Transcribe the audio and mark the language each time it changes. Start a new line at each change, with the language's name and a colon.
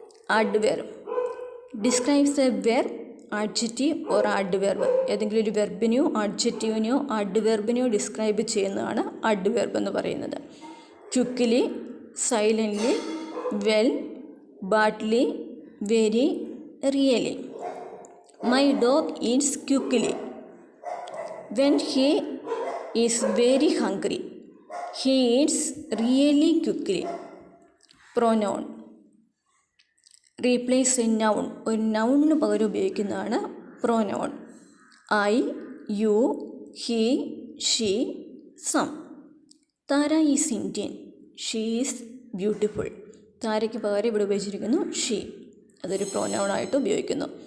English: Adverb describes a verb, adjective or adverb.
Malayalam: ഏതെങ്കിലും ഒരു വെർബിനെയോ അഡ്ജക്റ്റീവിനെയോ അഡ്വെർബിനെയോ describe ചെയ്യുന്നതാണ് അഡ്വെർബ് എന്ന് പറയുന്നത്.
English: Quickly, silently, well, badly, very, really. My dog eats quickly. When he is very hungry, he eats really quickly. Pronoun replace a noun.
Malayalam: ഒരു നൗണിന് പകരം ഉപയോഗിക്കുന്നതാണ് pronoun.
English: I, you, he, she, some. Tara is Indian. She is beautiful.
Malayalam: താരയ്ക്ക് പകരം ഇവിടെ ഉപയോഗിച്ചിരിക്കുന്നു she. അതൊരു pronoun ആയിട്ട് ഉപയോഗിക്കുന്നു.